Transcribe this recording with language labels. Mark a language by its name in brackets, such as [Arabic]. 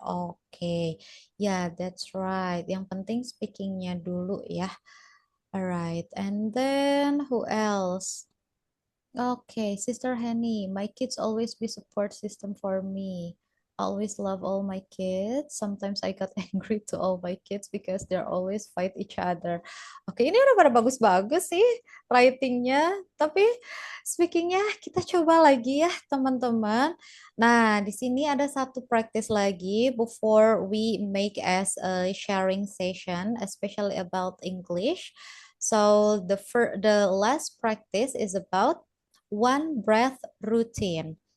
[Indonesian] Oke, [English] yeah, that's right. [Indonesian] Yang penting speakingnya dulu ya. [English] All right, and then who else? Okay, Sister Henny, my kids always be support system for me. I always love all my kids. Sometimes I got angry to all my kids because they're always fight each other. [Indonesian] Oke, ini udah pada bagus-bagus sih writingnya. Tapi speakingnya kita coba lagi ya teman-teman. Nah, di sini ada satu practice lagi [English] before we make as a sharing session, especially about English. So the last practice is about one breath routine.